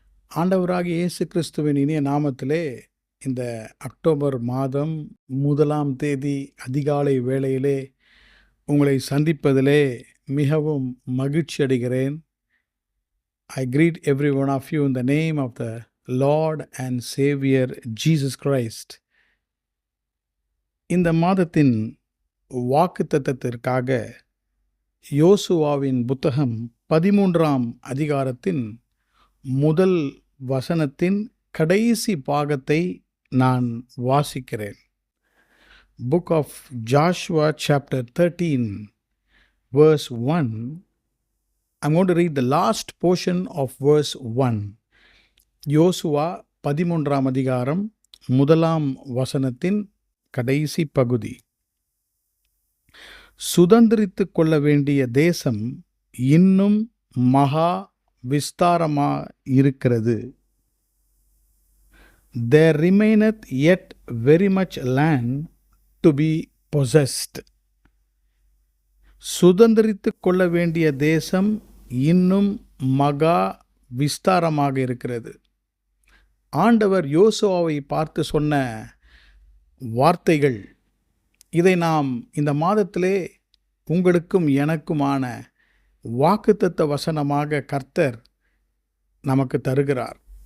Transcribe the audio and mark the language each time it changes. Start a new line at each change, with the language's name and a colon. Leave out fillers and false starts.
Tamil: ஆண்டவராகிய இயேசு கிறிஸ்துவின் இனிய நாமத்திலே இந்த அக்டோபர் மாதம் 1ஆம் தேதி அதிகாலை வேளையிலே உங்களை சந்திப்பதிலே மிகவும் மகிழ்ச்சி அடைகிறேன்.
English: I greet every one of you in the name of the Lord and Savior Jesus Christ.
Tamil: இந்த மாதத்தின் வாக்குத்தத்தத்திற்காக யோசுவாவின் புத்தகம் 13ஆம் அதிகாரத்தின் முதல் வசனத்தின் கடைசி பாகத்தை நான் வாசிக்கிறேன்.
English: Book of Joshua chapter 13 verse 1. I'm going to read the last portion of verse 1.
Tamil: யோசுவா 13ஆம் அதிகாரம் முதலாம் வசனத்தின் கடைசி பகுதி. சுதந்திரித்துக் கொள்ள வேண்டிய தேசம் இன்னும் மகா விஸ்தாரமா இருக்கிறது.
English: There remaineth yet very much land to be possessed.
Tamil: சுதந்திரித்துக் கொள்ள வேண்டிய தேசம் இன்னும் மகா விஸ்தாரமாக இருக்கிறது. ஆண்டவர் யோசுவாவை பார்த்து சொன்ன வார்த்தைகள், இதை நாம் இந்த மாதத்திலே உங்களுக்கும் எனக்குமான வாக்குத்தத்த வசனமாக கர்த்தர் நமக்கு தருகிறார்.